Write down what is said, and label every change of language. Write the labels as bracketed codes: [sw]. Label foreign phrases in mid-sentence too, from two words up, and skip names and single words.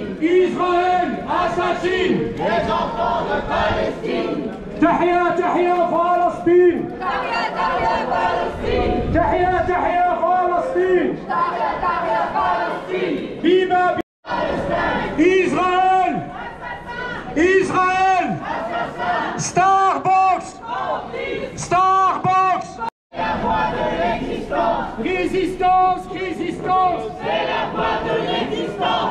[fr] Israël assassine les enfants de Palestine. [ar] تحيا تحيا فلسطين. تحيا تحيا فلسطين. تحيا تحيا فلسطين. تحيا تحيا فلسطين. [fr] Viva Israël. Israël. Starbucks. Starbucks. La voie de l'existence. Résistance, résistance. C'est la voie de l'existence.